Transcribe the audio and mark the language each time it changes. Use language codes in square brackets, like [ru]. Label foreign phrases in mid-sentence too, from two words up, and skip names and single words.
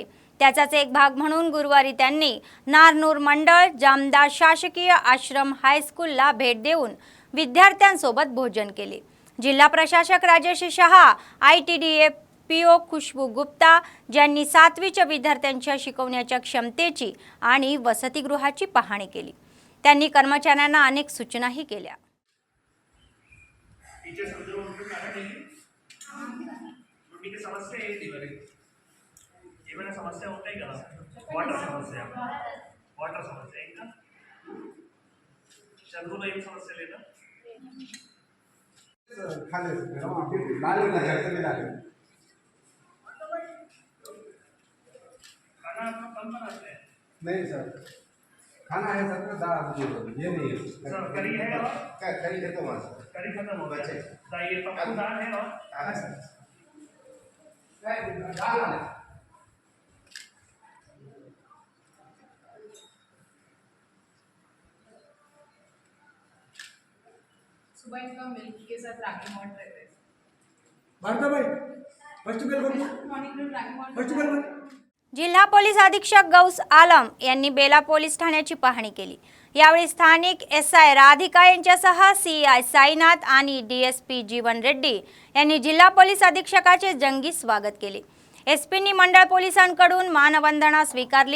[mr] त्याचाच एक भाग म्हणून गुरुवारी त्यांनी नारनूर मंडळ जामदार शासकीय आश्रम हायस्कूलला भेट देऊन विद्यार्थ्यांसोबत भोजन केले। जिल्हा प्रशासक राजर्षी शहा, ITDA PO खुशबू गुप्ता ज्यांनी 7वीच्या विद्यार्थ्यांच्या शिकवण्याच्या क्षमतेची आणि वसतिगृहाची पाहणी केली। त्यांनी कर्मचाऱ्यांना अनेक सूचनाही केल्या। [te] ఏమైనా సమస్య ఉంటాయి కదా, వాటర్ సమస్య ఇంకా చదువులో ఏం సమస్య లేదా? [hi] खाना आपका कम बनाते हैं? नहीं सर, खाना है सर, दाल ये नहीं है सर। करी है और करी खत्म हुआ सर, करी खत्म हो गया। दाल पप्पू दाल है और सर दाल सुबह इसका मिल्क के साथ रागी मॉल्ट रहते हैं। भारता भाई [en] first bell [hi] बोल, मॉर्निंग में रागी मॉल्ट [en] first bell [hi] बोल। [mr] जिल्हा पोलीस अधीक्षक गौस आलम यांनी बेला पोलीस ठाण्याची पाहणी केली। यावेळी स्थानिक SI राधिका यांच्यासह CI साईनाथ आणि DSP जीवन रेड्डी यांनी जिल्हा पोलीस अधीक्षकाचे जंगी स्वागत केले। SPनी मंडळ पोलिसांकडून मानवंदना स्वीकारली।